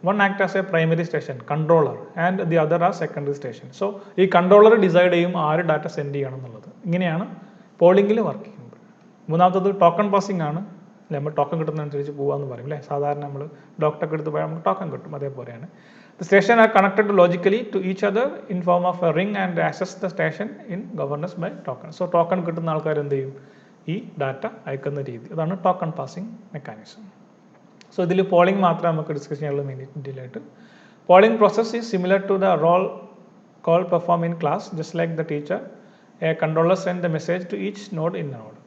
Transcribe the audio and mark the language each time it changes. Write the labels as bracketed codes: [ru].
[en] One act as a primary station controller and the other as secondary station. [ml] So ഈ controller decide ചെയ്യും ആര് data send ചെയ്യണം എന്നുള്ളത്. ഇങ്ങനെയാണ് പോളിംഗിൽ വർക്ക് ചെയ്യുന്നത്. മൂന്നാമത്തത് ടോക്കൺ പാസിംഗ് ആണ്. അല്ലെ, നമ്മൾ ടോക്കൺ കിട്ടുന്നതനുസരിച്ച് പോകാമെന്ന് പറയും അല്ലേ. സാധാരണ നമ്മൾ ഡോക്ടറൊക്കെ എടുത്ത് പോയാൽ നമുക്ക് ടോക്കൺ കിട്ടും, അതേപോലെയാണ്. [en] The station are connected logically to each other in form of a ring and access the station in governance by token. [ml] So token കിട്ടുന്ന ആൾക്കാർ എന്ത് ചെയ്യും, ഈ ഡാറ്റ അയക്കുന്ന രീതി, അതാണ് ടോക്കൺ പാസിംഗ് മെക്കാനിസം. സോ ഇതിൽ പോളിംഗ് മാത്രമേ നമുക്ക് ഡിസ്കസ് ചെയ്യാനുള്ള ഡീറ്റെയിൽ ആയിട്ട്. [en] Polling process is similar to the roll call perform in class. Just like the teacher, a controller send the message to each node in node.